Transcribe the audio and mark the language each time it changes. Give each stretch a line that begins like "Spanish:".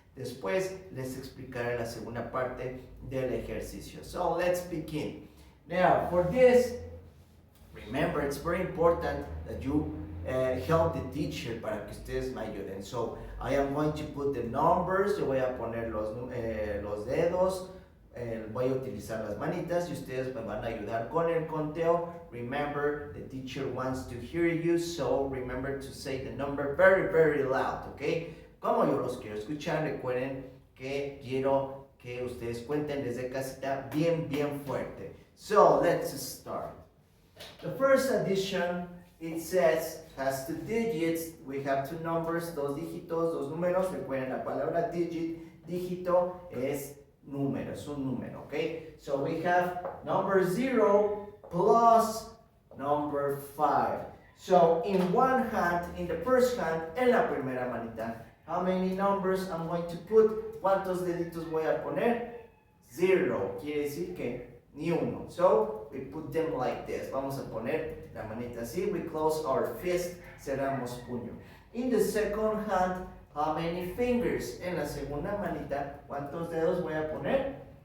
Spanish: Después les explicaré la segunda parte del ejercicio.
English: So let's begin. Now, for this, remember, it's very important that you help the teacher
Spanish: para que ustedes me ayuden.
English: So, I am going to put the numbers,
Spanish: yo voy a poner los dedos, voy a utilizar las manitas y ustedes me van a ayudar con el conteo.
English: Remember, the teacher wants to hear you, so remember to say the number very, very loud, okay?
Spanish: Como yo los quiero escuchar, recuerden que quiero que ustedes cuenten desde casita bien, bien fuerte.
English: So, let's start. The first addition, it says, has 2 digits. We have 2 numbers,
Spanish: 2 dígitos, 2 números. Recuerden, la palabra dígito es número, es un número, okay?
English: So we have number 0 plus number 5. So in one hand, in the first hand,
Spanish: en la primera manita,
English: how many numbers I'm going to put?
Spanish: ¿Cuántos deditos voy a poner? 0. Quiere decir que ni uno.
English: So we put them like this.
Spanish: Vamos a poner la manita así.
English: We close our fist.
Spanish: Cerramos puño.
English: In the second hand, how many fingers?
Spanish: En la segunda manita, ¿cuántos dedos voy a poner?